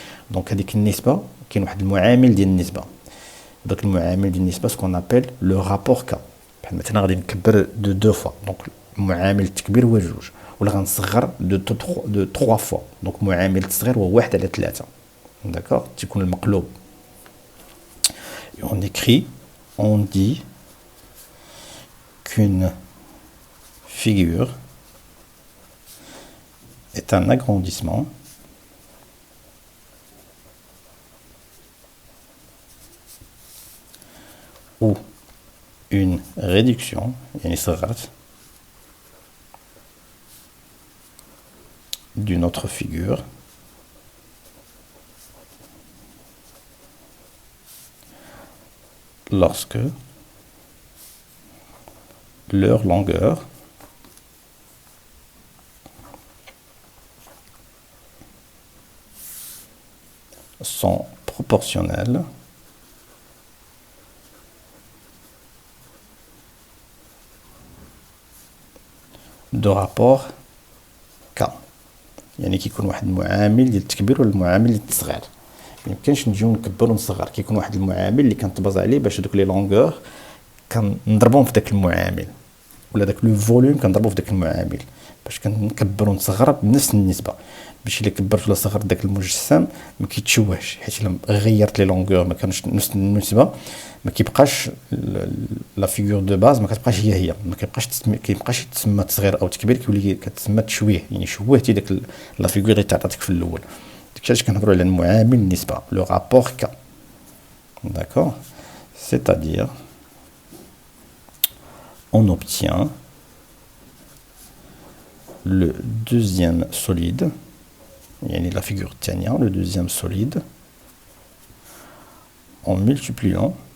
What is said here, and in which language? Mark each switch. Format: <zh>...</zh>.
<ar>دونك هذيك النسبه كاين واحد المعامل ديال النسبه. داك المعامل ديال النسبه</ar> <fr>سكون ابل لو رابور كا.</fr> <ar>بحال مثلا غادي نكبر</ar> <fr>دو فوا،</fr> <ar>دونك معامل التكبير هو 2، ولا غنصغر</ar> <fr>دو 3 فوا،</fr> <ar>دونك معامل التصغير هو 1 على 3.</ar> <fr>D'accord?</fr> <ar>تيكون المقلوب.</ar> <fr>On écrit, on dit qu'une figure est un agrandissement ou une réduction,</fr> <ar>يعني صغرت</ar> <fr>d'une autre figure lorsque leur longueur sont proportionnelles de rapport K.</fr> <ar>يعني كيكون واحد المعامل ديال التكبير ولا المعامل ديال التصغير. ميمكنش نجيو نكبر ونصغر، كيكون واحد المعامل اللي كنطبز عليه باش دوك</ar> <fr>لي لونغور</fr> <ar>كنضربهم في داك المعامل، ولا داك</ar> <fr>لو فوليوم</fr> <ar>كنضربو في داك المعامل باش كنكبر ونصغر بنفس النسبه، باش الا كبرت ولا صغرت داك المجسم ما كيتشوهش، حيت الا غيرت لي لونغور ما كانش نفس النسبه ما كيبقاش</ar> <fr>لا فيغور دو باز</fr> <ar>ما كتبقاش هي ما كيبقاش يتسمى تصغير او تكبير، كيولي كتسمى تشويه، يعني شوهتي داك لا فيغور اللي تعطاتك في الاول. داكشي علاش كنهضروا على المعامل النسبه،</ar> <fr>لو رابور كا. D'accord? C'est-à-dire on obtient le deuxième solide,</fr> <ar>يعني</ar> <fr>la figure الثانية, le deuxième solide, en multipliant</fr>